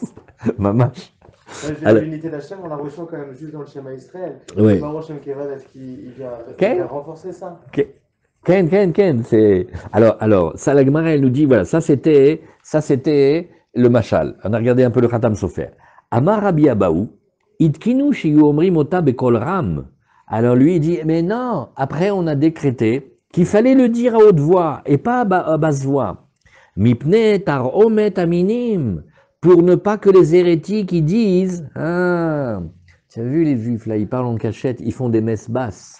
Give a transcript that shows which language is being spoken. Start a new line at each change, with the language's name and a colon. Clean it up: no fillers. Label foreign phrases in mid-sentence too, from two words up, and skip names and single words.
French: Mamash. L'unité d'Hachem, on la reçoit quand même juste dans le schéma Israël. Oui.
Hebrew: ברוך שם כבוד,
French: est-ce qu'il vient renforcer ça? Ken. Alors, ça, la Gemara, elle nous dit, voilà, ça c'était le mashal. On a regardé un peu le Khatam Sofer.
Hebrew: אמר רבי אבהו, התקינו שיהו אומרים אותו בקול רם.
French: Alors lui, il dit, mais non, après on a décrété qu'il fallait le dire à haute voix et pas à basse voix.
Hebrew: מפני תרעומת המינים,
French: pour ne pas que les hérétiques ils disent, ah, tu as vu les juifs là, ils parlent en cachette, ils font des messes basses.